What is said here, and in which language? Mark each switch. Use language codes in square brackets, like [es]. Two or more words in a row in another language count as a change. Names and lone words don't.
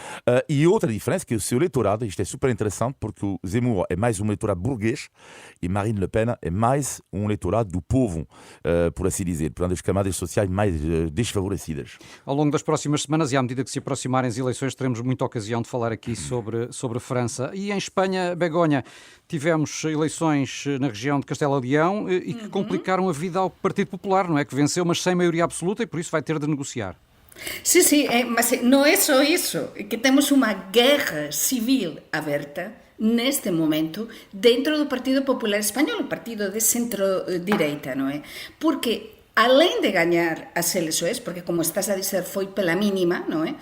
[pt] E outra diferença, que é o seu eleitorado, isto é super interessante, porque o Zemmour é mais um eleitorado burguês e Marine Le Pen é mais um eleitorado do povo, por assim dizer, portanto, das camadas sociais mais desfavorecidas. Ao longo das próximas semanas e à medida que se aproximarem as eleições, teremos muita ocasião de falar aqui sobre a França. E em Espanha, Begonha, tivemos eleições na região de Castela-Leão e que complicaram a vida ao Partido Popular, não é? Que venceu, mas sem maioria absoluta e por isso vai ter de negociar. [gl] Sí, mas non é só iso, que temos unha guerra civil aberta neste momento dentro do Partido Popular Español, o partido de centro-direita, non é? Porque além de gañar as eleições, porque como estás a dizer foi pela mínima, non é?